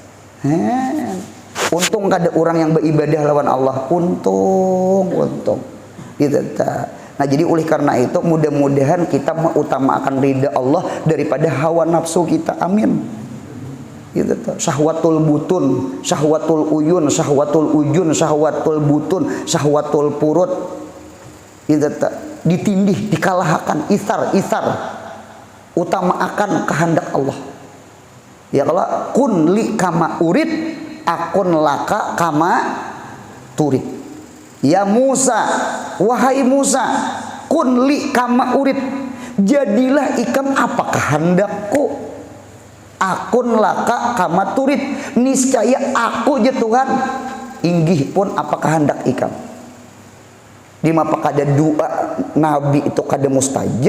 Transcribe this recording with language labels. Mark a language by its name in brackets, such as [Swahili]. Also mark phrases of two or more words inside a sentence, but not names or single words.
[Banjar] Untung kada orang yang beribadah lawan Allah, untung gitu. Nah, jadi oleh karena itu mudah-mudahan kita mengutamakan ridha Allah daripada hawa nafsu kita. Amin. Gitu. [Arabic] شهوة البطون، شهوة العيون، شهوة الأذن، شهوة البطون، شهوة الفروج. [Banjar] Gitu. Ditindih, dikalahkan, isar. Utamakan kehendak Allah. Ya kalau [Arabic] كن لي كما أريد، أكن لك كما تريد. يا موسى, [Banjar] wahai Musa, [Arabic] كن لي كما أريد, [Banjar] jadilah ikam apa kehendakku. [Arabic] أكن لك كما تريد, [Banjar] niscaya aku je Tuhan inggih pun apa kehendak ikam. Di mapa kada doa Nabi itu kada mustajab.